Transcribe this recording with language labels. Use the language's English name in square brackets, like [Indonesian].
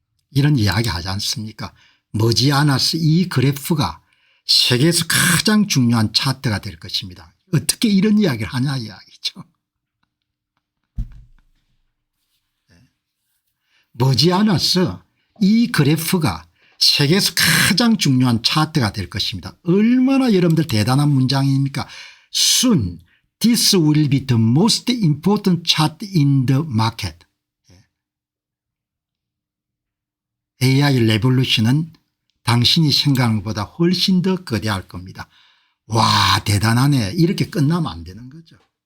[Korean] 이런 이야기 하지 않습니까? 머지않아서 이 그래프가 세계에서 가장 중요한 차트가 될 것입니다. 어떻게 이런 이야기를 하냐 이야기죠. 머지않아서 이 그래프가 세계에서 가장 중요한 차트가 될 것입니다. 얼마나 여러분들 대단한 문장입니까? [English] Soon this will be the most important chart in the market. [Korean] AI 레볼루션은 당신이 생각하는 것보다 훨씬 더 거대할 겁니다. 와 대단하네. 이렇게 끝나면 안 되는 거죠.